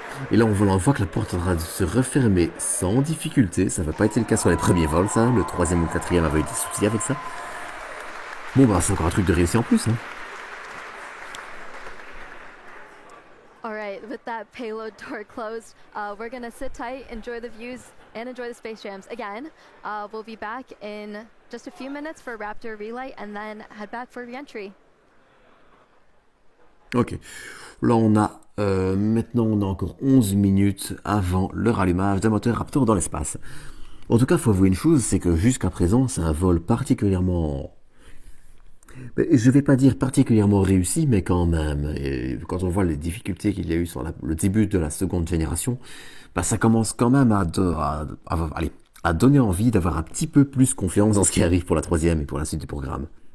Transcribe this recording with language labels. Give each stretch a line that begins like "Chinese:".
French: Et là, on voit que la porte est en train de se refermer sans difficulté. Ça va pas été le cas sur les premiers vols, ça. Le troisième ou le quatrième avait eu des soucis avec ça. Bon, bah, c'est encore un truc de réussi en plus, hein.
English: Alright, with that payload door closed, we're gonna sit tight, enjoy the views, and enjoy the space jams. Again, we'll be back in just a few minutes for Raptor relay, and then head back for re-entry. Ok.
French: Là, on a maintenant, on a encore 11 minutes avant le rallumage d'un moteur Raptor dans l'espace. En tout cas, il faut avouer une chose, c'est que jusqu'à présent, c'est un vol particulièrement... Je vais pas dire particulièrement réussi, mais quand même. Et quand on voit les difficultés qu'il y a eu sur le début de la seconde génération, bah, ça commence quand même à donner envie d'avoir un petit peu plus confiance dans ce qui arrive pour la troisième et pour la suite du programme.